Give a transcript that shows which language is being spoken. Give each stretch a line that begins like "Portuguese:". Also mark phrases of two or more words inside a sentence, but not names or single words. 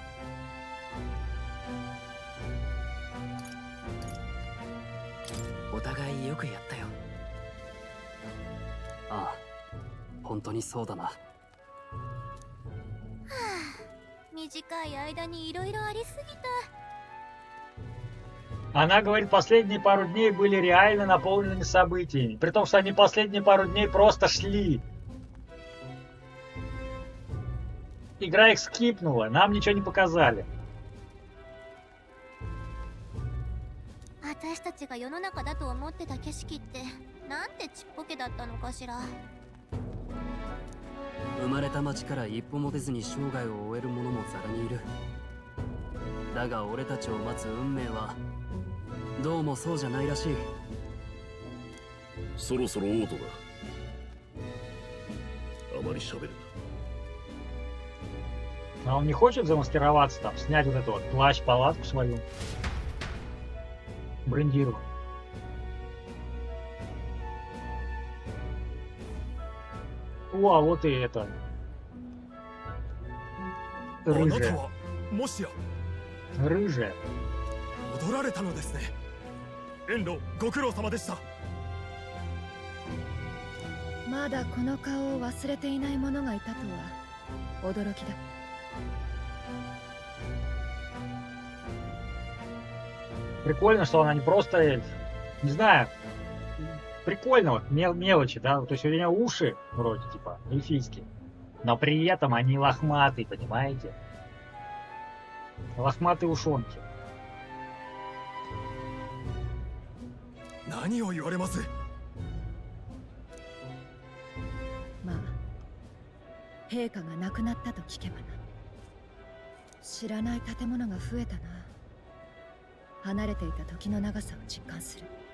Japanese: お互いよくやったよ。ああ、本当にそうだな。短い間にいろいろありすぎた。
Russian: Она говорит, последние пару дней были реально наполнены событиями. При том, что они последние пару дней просто шли. Игра их скипнула, нам ничего не показали.
Japanese: 私たちが世の中だと思ってた景色ってなんてちっぽけだったのかしら。生まれた町から一歩も出ずに生涯を終える者もざらにいる。だが俺たちを待つ運命はどうもそうじゃないらしい。そろそろ王都だ。あまり喋るな。
Russian: А он не хочет замаскироваться там, снять вот эту вот плащ-палатку свою. Брендирую. О, а вот и это.
Japanese: あなた
Russian: Рыжая.
Japanese: はもしや
Russian: Рыжая.
Japanese: 戻られたのですね。遠路ご苦労様でした。まだこの顔を忘れていない者がいたとは驚きだ。
Russian: Прикольно, что она не просто эльф. Не знаю. Прикольно, вот мелочи, да. То есть у нее уши вроде типа эльфийские. Но при этом они лохматые, понимаете? Лохматые ушонки.
Japanese: 何を言われます。まあ、陛下が亡くなったと聞けばな。知らない建物が増えたな。離れていた時の長さを実感する。